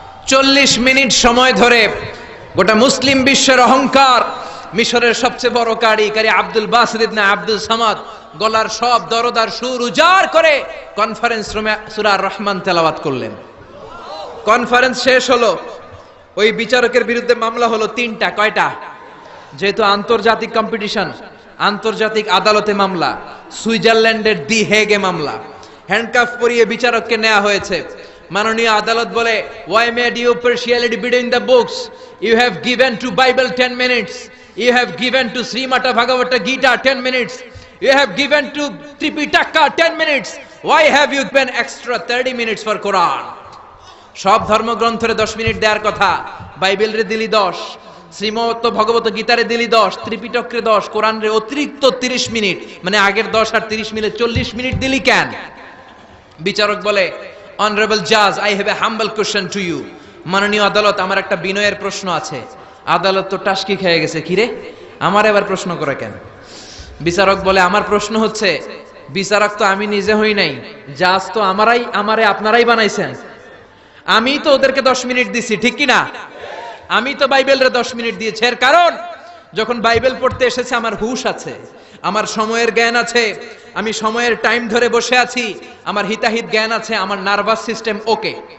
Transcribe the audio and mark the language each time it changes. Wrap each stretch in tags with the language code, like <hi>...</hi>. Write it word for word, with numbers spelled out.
<bn>চল্লিশ মিনিট সময় ধরে গোটা মুসলিম বিশ্বের অহংকার, মিশরের সবচেয়ে বড় কারি কারি আব্দুল বাসিদ ইবনে আব্দুস সামাদ গলার সব দরদার সুর উজাড় করে কনফারেন্স রুমে সূরা আর রহমান তেলাওয়াত করলেন। কনফারেন্স শেষ হলো, ওই বিচারকের বিরুদ্ধে মামলা হলো তিনটা। কয়টা? যেহেতু আন্তর্জাতিক কম্পিটিশন, আন্তর্জাতিক আদালতে মামলা, সুইজারল্যান্ডের দি হেগে মামলা। হ্যান্ডকাফ পরিয়ে বিচারককে নেওয়া হয়েছে। মাননীয় আদালত বলে,</bn> <en>why made you partiality between the books? You have given to Bible ten minutes, you have given to Srimata Bhagavata Gita ten minutes, you have given to Tripitaka ten minutes, why have you given extra thirty minutes for Quran?</en> <bn>সব ধর্মগ্রন্থরে দশ minute দেওয়ার কথা, Bible রে দিলি দশ, শ্রীমত ভগবত গীতারে দিলি দশ, ত্রিপিটকরে দশ, কোরআন রে অতিরিক্ত তিরিশ মিনিট, মানে আগের দশ আর তিরিশ মিলে চল্লিশ মিনিট দিলি কেন? বিচারক বলে,</bn> <en>honorable judge, I have a humble question to you.</en> <bn>মাননীয় আদালত, আমার একটা বিনয়ের প্রশ্ন আছে। আদালত তো টাস্কি খেয়ে গেছে, কি রে আমার এবার প্রশ্ন করে কেন? বিচারক বলে, আমার প্রশ্ন হচ্ছে, বিচারক তো আমি নিজে হই নাই, জাজ তো আমারাই, আমারে আপনারাই বানাইছেন। আমি তো ওদেরকে দশ মিনিট দিছি, ঠিক কি না? আমি তো বাইবেলরে দশ মিনিট দিয়েছি, এর কারণ যখন বাইবেল পড়তে এসেছে আমার হুশ আছে, আমার সময়ের জ্ঞান আছে, আমি সময়ের টাইম ধরে বসে আছি, আমার হিতাহিত জ্ঞান আছে, আমার নার্ভাস সিস্টেম ওকে।</bn>